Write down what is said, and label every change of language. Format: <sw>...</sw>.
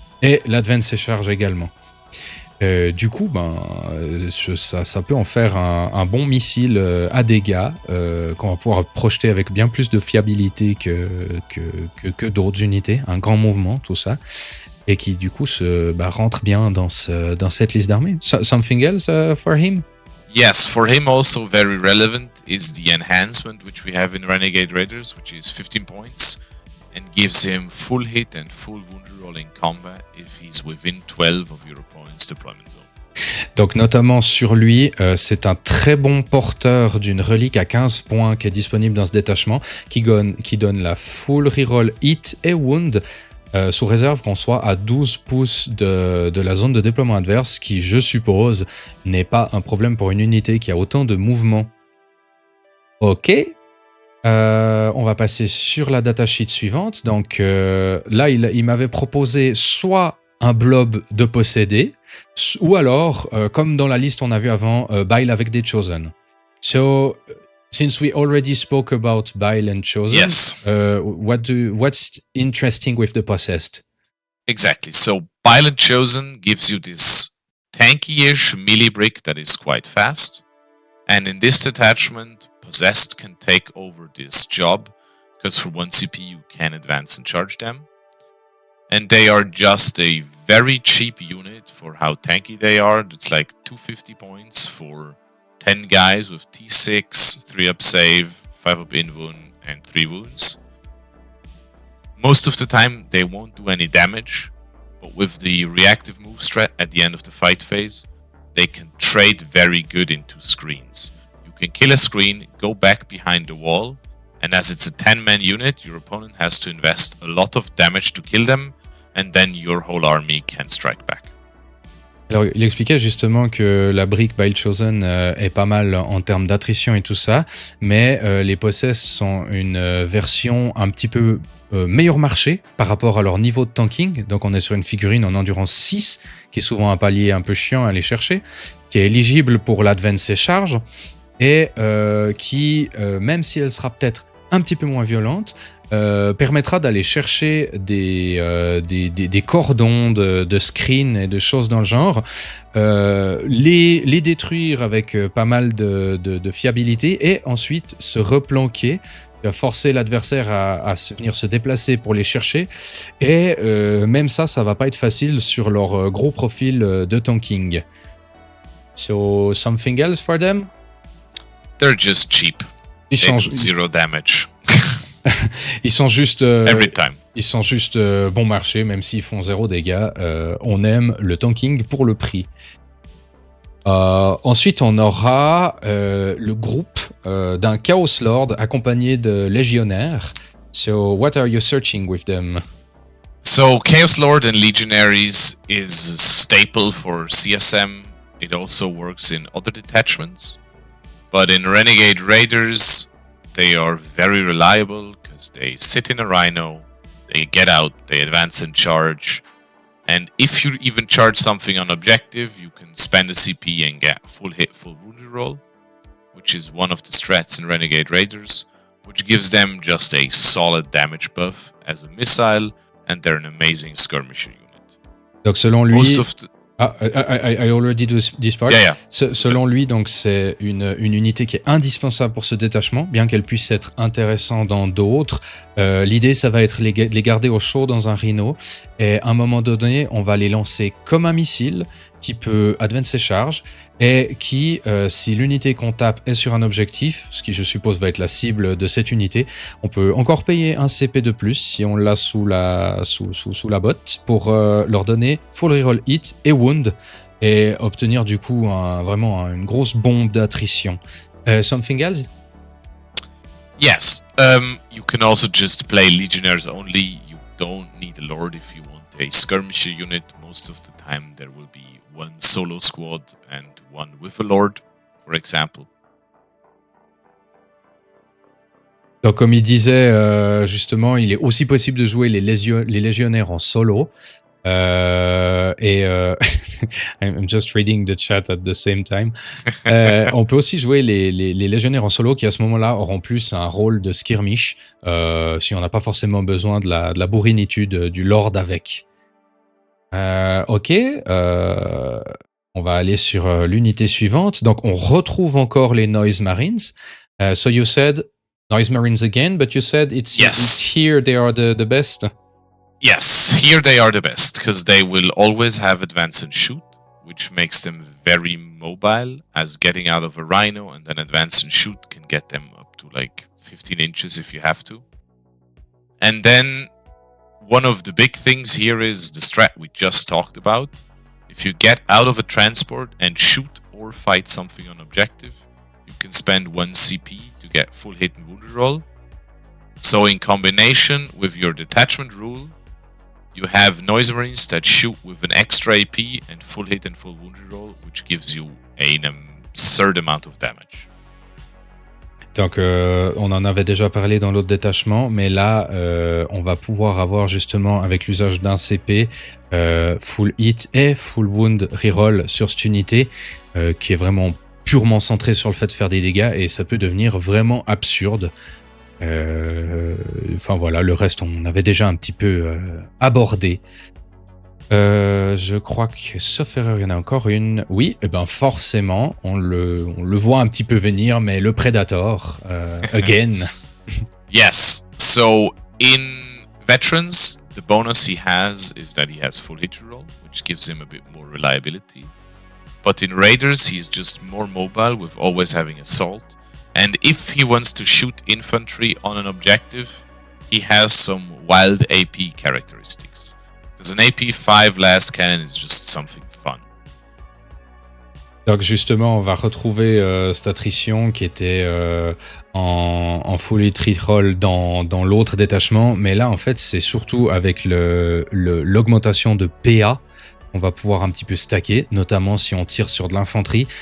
<fr>Et l'advance et charge également. Du coup, ça peut en faire un bon missile à dégâts qu'on va pouvoir projeter avec bien plus de fiabilité que d'autres unités, un grand mouvement, tout ça, et qui du coup rentre bien dans cette liste d'armées.</fr> <en>Something else for him? Yes, for him also very relevant is the enhancement which we have in Renegade Raiders, which is 15 points. And gives him full hit and full wound roll in combat if he's within 12 of your opponent's deployment zone.</en> <fr>Donc notamment sur lui, c'est un très bon porteur d'une relique à 15 points qui est disponible dans ce détachement, qui donne la full reroll hit et wound, sous réserve qu'on soit à 12 pouces de la zone de déploiement adverse, qui je suppose n'est pas un problème pour une unité qui a autant de mouvements. Ok. On va passer sur la datasheet suivante. Donc là, il m'avait proposé soit un blob de possédé, ou alors, comme dans la liste on a vu avant, Bile avec des Chosen.</fr> <en>So, since we already spoke about Bile and Chosen, yes. What's interesting with the Possessed? Exactly. So, Bile and Chosen gives you this tanky-ish melee brick that is quite fast. And in this detachment, possessed can take over this job, because for 1 CP you can advance and charge them. And they are just a very cheap unit for how tanky they are. It's like 250 points for 10 guys with T6, 3 up save, 5 up invuln, and 3 wounds. Most of the time they won't do any damage, but with the reactive move strat at the end of the fight phase, they can trade very good into screens. You can kill a screen, go back behind the wall, and as it's a 10-man unit, your opponent has to invest a lot of damage to kill them, and then your whole army can strike back.</en> <fr>Alors, il expliquait justement que la brique Bile Chosen est pas mal en termes d'attrition et tout ça, mais les Possessed sont une version un petit peu meilleur marché par rapport à leur niveau de tanking. Donc on est sur une figurine en endurance 6, qui est souvent un palier un peu chiant à aller chercher, qui est éligible pour l'advance et charge, et qui, même si elle sera peut-être un petit peu moins violente, permettra d'aller chercher des cordons de screen et de choses dans le genre, les détruire avec pas mal de fiabilité et ensuite se replanquer, forcer l'adversaire à venir se déplacer pour les chercher, et même ça va pas être facile sur leur gros profil de tanking.</fr> <en>So, something else for them? They're just cheap.</en> <fr>Ils</fr> <en>They</en> <fr>sont</fr> <en>do zero damage.</en> <fr>Ils sont juste,</fr> <en>Every time.</en> <fr>Ils sont juste bon marché, même s'ils font 0 dégâts. On aime le tanking pour le prix. Ensuite, on aura le groupe d'un Chaos Lord accompagné de légionnaires.</fr> <en>So, what are you searching with them? So, Chaos Lord and Legionaries is a staple for CSM. It also works in other detachments. But in Renegade Raiders, they are very reliable because they sit in a Rhino, they get out, they advance and charge. And if you even charge something on objective, you can spend a CP and get full hit, full wounded roll, which is one of the strats in Renegade Raiders, which gives them just a solid damage buff as a missile, and they're an amazing skirmisher unit.</en> <fr>Donc selon lui...</fr> <en>Most of the... I already do this part. Yeah.</en> <fr>Selon lui, donc c'est une unité qui est indispensable pour ce détachement, bien qu'elle puisse être intéressante dans d'autres. L'idée, ça va être les garder au chaud dans un rhino, et à un moment donné, on va les lancer comme un missile qui peut advance ses charges, et qui, si l'unité qu'on tape est sur un objectif, ce qui je suppose va être la cible de cette unité, on peut encore payer un CP de plus si on l'a sous la botte pour leur donner full reroll hit et wound, et obtenir du coup vraiment une grosse bombe d'attrition.</fr> <en>Something else? Yes. You can also just play Legionnaires only. You don't need a Lord if you want a skirmisher unit. Most of the time there will be one solo squad and one with a Lord, for example.</en> <fr>Donc comme il disait, justement, il est aussi possible de jouer les légionnaires en solo.</fr> <en>I'm just reading the chat at the same time.</en> <fr>On peut aussi jouer les légionnaires en solo qui à ce moment-là auront plus un rôle de skirmish si on n'a pas forcément besoin de la bourrinitude du Lord avec. Ok, on va aller sur l'unité suivante. Donc on retrouve encore les Noise Marines.</fr> <en>So you said Noise Marines again, but you said it's here they are the best. Yes, here they are the best, because they will always have advance and shoot, which makes them very mobile, as getting out of a Rhino and then advance and shoot can get them up to like 15 inches if you have to. And then one of the big things here is the strat we just talked about. If you get out of a transport and shoot or fight something on objective, you can spend 1 CP to get full hit and wound roll. So in combination with your detachment rule, you have Noise Marines that shoot with an extra AP and full hit and full wound roll, which gives you an absurd amount of damage.</en> <fr>Donc, on en avait déjà parlé dans l'autre détachement, mais là, on va pouvoir avoir justement, avec l'usage d'un CP, full hit et full wound reroll sur cette unité, qui est vraiment purement centrée sur le fait de faire des dégâts, et ça peut devenir vraiment absurde. Enfin voilà, le reste on avait déjà un petit peu abordé. Je crois que, sauf erreur, il y en a encore une. Oui, et ben forcément, on le voit un petit peu venir, mais le Predator, again.</fr> <en>Yes. So in veterans, the bonus he has is that he has full hit roll, which gives him a bit more reliability. But in raiders, he's just more mobile with always having assault. And if he wants to shoot infantry on an objective, he has some wild AP characteristics. Because an AP5 last cannon is just something fun.</en> <fr>Donc justement, on va retrouver cette attrition qui était en full hit reroll dans l'autre détachement. Mais là, en fait, c'est surtout avec l'augmentation de PA qu'on va pouvoir un petit peu stacker, notamment si on tire sur de l'infanterie.</fr>